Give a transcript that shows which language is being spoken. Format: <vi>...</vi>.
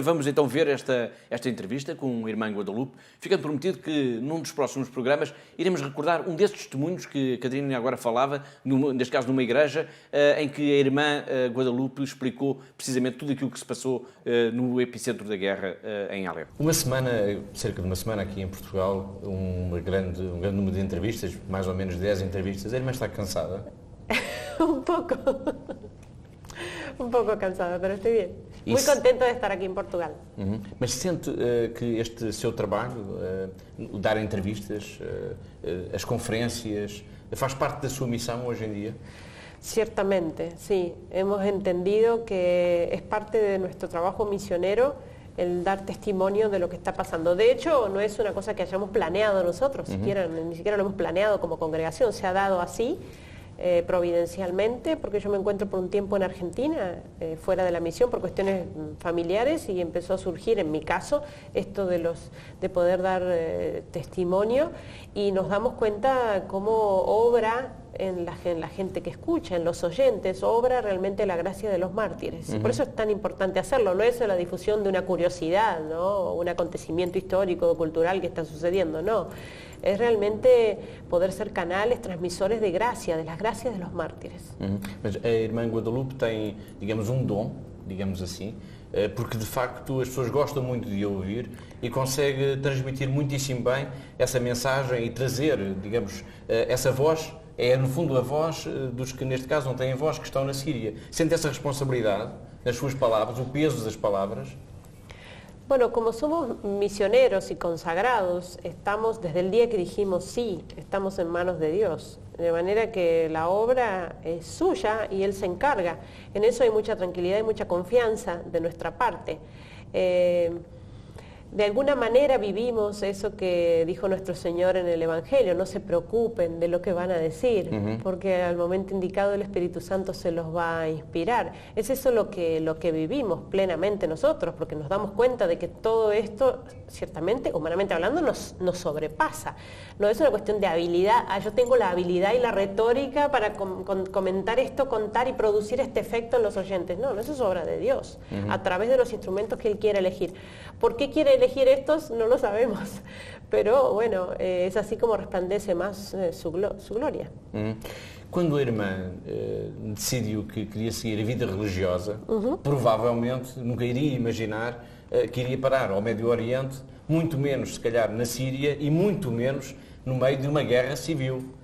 <pt>Vamos então ver esta entrevista com a irmã Guadalupe, ficando prometido que num dos próximos programas iremos recordar um desses testemunhos que a Catarina agora falava, neste caso numa igreja, em que a irmã Guadalupe explicou precisamente tudo aquilo que se passou no epicentro da guerra em Alepo. Cerca de uma semana aqui em Portugal, um grande número de entrevistas, mais ou menos 10 entrevistas. A irmã está cansada?</pt> <es>Un poco cansada, pero estoy bien. Muy contenta de estar aquí en Portugal. Mas sente que este seu trabalho, dar entrevistas, as conferências, faz parte da sua missão hoje em dia? Ciertamente, sí. Hemos entendido que es parte de nuestro trabajo misionero el dar testimonio de lo que está pasando. De hecho, no es una cosa que hayamos planeado nosotros, ni siquiera lo hemos planeado como congregación, se ha dado así, providencialmente, porque yo me encuentro por un tiempo en Argentina, fuera de la misión, por cuestiones familiares, y empezó a surgir, en mi caso, esto de poder dar testimonio, y nos damos cuenta cómo obra en la gente que escucha, en los oyentes, obra realmente la gracia de los mártires. Por eso es tan importante hacerlo, no es la difusión de una curiosidad, ¿no? Un acontecimiento histórico o cultural que está sucediendo, no. Es realmente poder ser canales, transmisores de gracia, de las gracias de los mártires.</es> <pt>Mas a irmã Guadalupe tem, digamos, dom, digamos assim, porque de facto as pessoas gostam muito de ouvir e consegue transmitir muitíssimo bem essa mensagem e trazer, digamos, essa voz. É, no fundo, a voz dos que, neste caso, não têm voz, que estão na Síria. Sente essa responsabilidade nas suas palavras, o peso das palavras?</pt> <es>Bueno, como somos misioneros y consagrados, estamos, desde el día que dijimos sí, estamos en manos de Dios. De manera que la obra es suya y Él se encarga. En eso hay mucha tranquilidad y mucha confianza de nuestra parte. De alguna manera vivimos eso que dijo nuestro Señor en el Evangelio: no se preocupen de lo que van a decir, porque al momento indicado el Espíritu Santo se los va a inspirar. Es eso lo que vivimos plenamente nosotros, porque nos damos cuenta de que todo esto, ciertamente, humanamente hablando, nos sobrepasa. No es una cuestión de habilidad, yo tengo la habilidad y la retórica para comentar esto, contar y producir este efecto en los oyentes. No, eso es obra de Dios, a través de los instrumentos que Él quiere elegir. ¿Por qué quiere elegir estos? No lo sabemos, pero bueno, es así como resplandece más su gloria.</es> <pt>Quando a irmã decidiu que queria seguir a vida religiosa, provavelmente nunca iria imaginar que iria parar ao Médio Oriente, muito menos, se calhar, na Síria e muito menos no meio de uma guerra civil.</pt>